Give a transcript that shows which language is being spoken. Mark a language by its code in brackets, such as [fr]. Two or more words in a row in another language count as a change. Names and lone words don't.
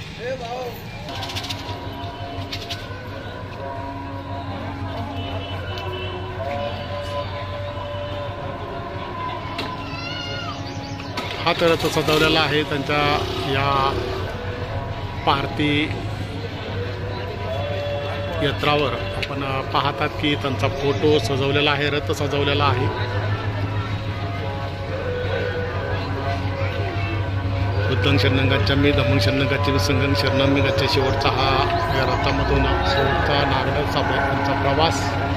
[mr] हा तर सजवलेला आहे त्यांच्या या पार्थी यात्रावर आपण पाहतात की त्यांचा फोटो सजवलेला आहे, रथ सजवलेला आहे. [pi] बुद्धं शरणं गच्छामि धम्मं शरणं गच्छामि संघं शरणं गच्छामि. [mr] शेवटचा हा या रथामधून शेवटचा नागनाथ साबळे यांचा प्रवास.